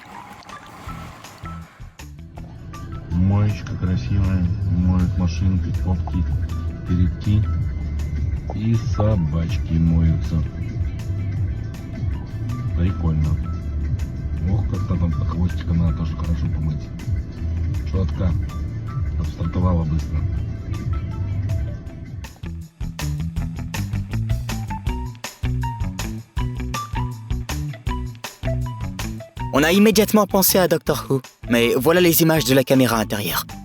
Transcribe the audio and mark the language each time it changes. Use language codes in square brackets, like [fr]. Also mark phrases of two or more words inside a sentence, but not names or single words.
[ru] Моечка красивая, моют машинки, кнопки, передки и собачки моются. Прикольно. Ох, как-то там под хвостиком надо тоже хорошо помыть. Четко. Отстартовала быстро. [fr] On a immédiatement pensé à Doctor Who, mais voilà les images de la caméra intérieure.